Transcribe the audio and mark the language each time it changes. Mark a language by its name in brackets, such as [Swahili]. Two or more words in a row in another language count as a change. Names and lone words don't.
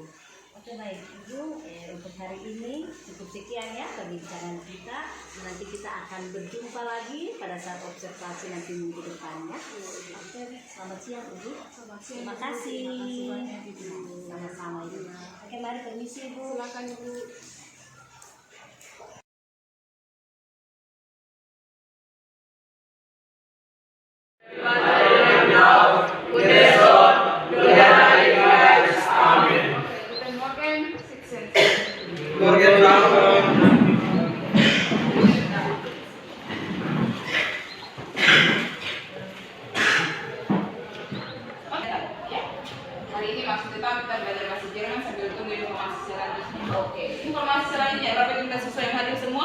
[Indonesian] Oke baik ibu, untuk hari ini cukup sekian ya perbincangan kita. Nanti kita akan berjumpa lagi pada saat observasi nanti minggu depan ya. Oke, selamat siang ibu. Terima kasih. banyak Ibu. Sama-sama ibu. Oke mari permisi ibu. Silakan Ibu. [German] Guten Morgen, sitzen. [Indonesian] Hari ini maksud kita belajar bahasa Jerman sambil tunggu informasi selanjutnya. Oke, informasi selanjutnya berapa jumlah siswa yang hadir semua?